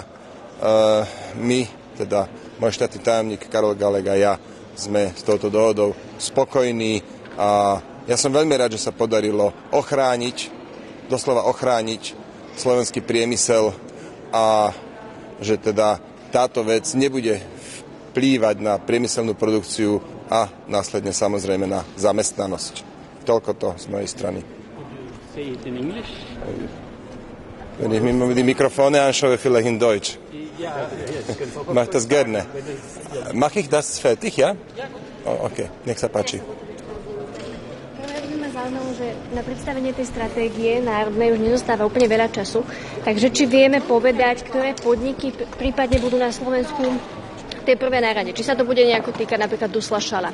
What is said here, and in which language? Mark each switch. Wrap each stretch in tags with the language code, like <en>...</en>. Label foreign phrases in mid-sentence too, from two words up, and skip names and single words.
<sk>My, teda môj štátny tajomník Karol Galek a ja, sme s touto dohodou spokojní a ja som veľmi rád, že sa podarilo doslova ochrániť slovenský priemysel a že teda táto vec nebude vplývať na priemyselnú produkciu a následne samozrejme na zamestnanosť. Toľko to z mojej strany.</sk> <de>Wenn ich mir die Mikrofone anschaue, vielleicht in Deutsch. Mach das gerne. Mach ich das fertig, ja?</de> <sk>Okay, nech sa páči. Zaujímavé, že na predstavenie tej stratégie národnej už nezostáva úplne veľa času. Takže či vieme povedať, ktoré podniky prípadne budú na Slovensku tej prvé na rade? Či sa to bude nejako týkať napríklad Dusla Šala?</sk>